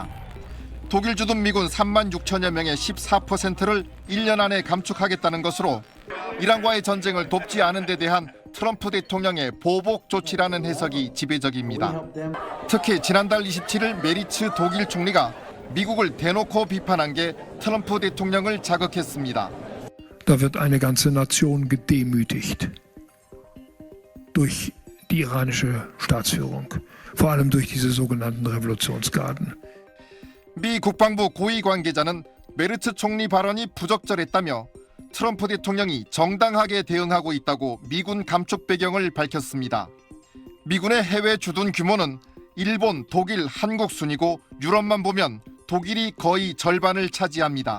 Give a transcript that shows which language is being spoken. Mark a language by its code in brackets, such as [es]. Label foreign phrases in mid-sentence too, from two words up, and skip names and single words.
[ko] 독일 주둔 미군 36,000여 명의 14%를 1년 안에 감축하겠다는 것으로 이란과의 전쟁을 돕지 않은 데 대한 트럼프 대통령의 보복 조치라는 해석이 지배적입니다. 특히 지난달 27일 메리츠 독일 총리가 미국을 대놓고 비판한 게 트럼프 대통령을 자극했습니다. [de] Da wird eine ganze Nation gedemütigt durch die iranische Staatsführung, vor allem durch diese sogenannten Revolutionsgarden. [ko] 미 국방부 고위 관계자는 메르츠 총리 발언이 부적절했다며 트럼프 대통령이 정당하게 대응하고 있다고 미군 감축 배경을 밝혔습니다. 미군의 해외 주둔 규모는 일본, 독일, 한국 순이고 유럽만 보면 독일이 거의 절반을 차지합니다.